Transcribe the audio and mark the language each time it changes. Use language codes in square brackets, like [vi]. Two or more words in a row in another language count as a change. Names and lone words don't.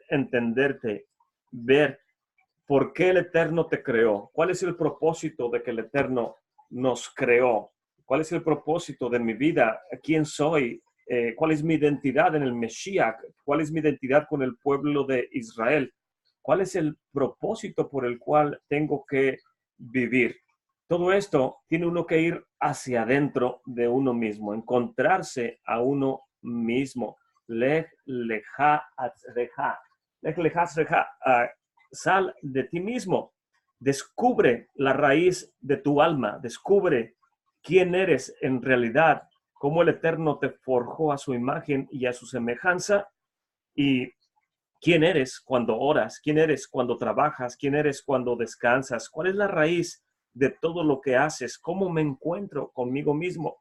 [es] entenderte, ver por qué el Eterno te creó, cuál es el propósito de que el Eterno nos creó, cuál es el propósito de mi vida, quién soy, cuál es mi identidad en el Mesías, cuál es mi identidad con el pueblo de Israel, cuál es el propósito por el cual tengo que vivir. Todo esto tiene uno que ir hacia adentro de uno mismo, encontrarse a uno mismo. [he] לך לך ארצך. לך לך ארצך. [es] Sal de ti mismo. Descubre la raíz de tu alma, descubre quién eres en realidad, cómo el Eterno te forjó a su imagen y a su semejanza, y quién eres cuando oras, quién eres cuando trabajas, quién eres cuando descansas, cuál es la raíz de todo lo que haces, cómo me encuentro conmigo mismo.